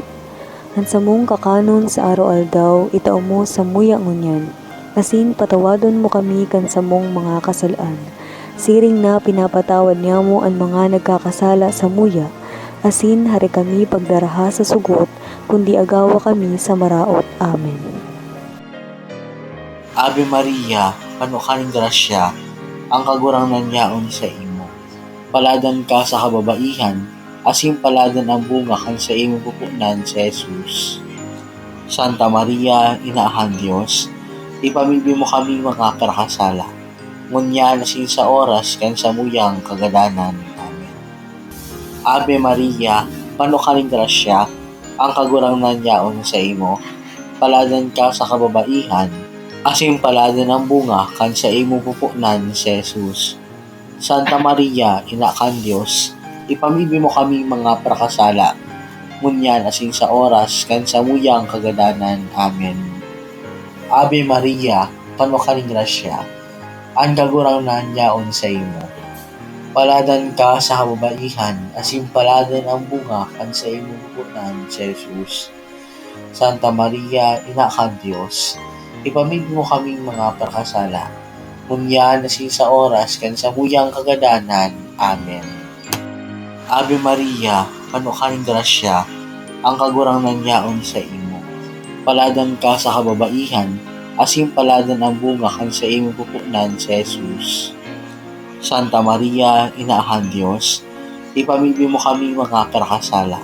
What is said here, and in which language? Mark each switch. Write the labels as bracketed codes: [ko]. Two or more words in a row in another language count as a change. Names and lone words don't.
[bik] An samong kakanon sa araw-aldaw, itao mo sa muya ngunyan, asin patawadon mo kami kan samong mga kasalaan. Siring na pinapatawad niya mo ang mga nagkakasala sa muya, asin hari kami pagdaraha sa sugot, kundi agawa kami sa maraot. Amen. Ave Maria, panukaning grasya, ang kagurangnan yaon sa imo. Paladan ka sa kababaihan, asin paladan ang bunga kan sa imong pupunan si Jesus. Santa Maria, Inaahan Dios, ipamibi mo kami mga karakasala, ngunyan asin sa oras kan samuyang kagadanan. Amen. Ave Maria, panukaning grasya, ang kagurangnan yaon sa imo. Paladan ka sa kababaihan, asin paladan ang bunga kan sa imong pupunan si Jesus. Santa Maria, Ina kan Dios, ipamibi mo kami mga prakasala, ngunyan asin sa oras kan samuyang kagadanan. Amen. Ave Maria, panukaning grasya, ang kagurangnan yaon sa imo. Paladan ka sa kababaihan, asin paladan ang bunga kan sa imong pupunan si Jesus. Santa Maria, Ina kan Dios, ipamibi mo kaming mga prakasala, ngunyan asin sa oras kan samuyang kagadanan. Amen. Ave Maria, panukaning grasya, ang kagurangnan yaon sa imo. Paladan ka sa kababaihan, asin paladan ang bunga kan sa imong pupunan si Jesus. Santa Maria, Inaahan Dios, ipamilbi mo kami mga karakasala.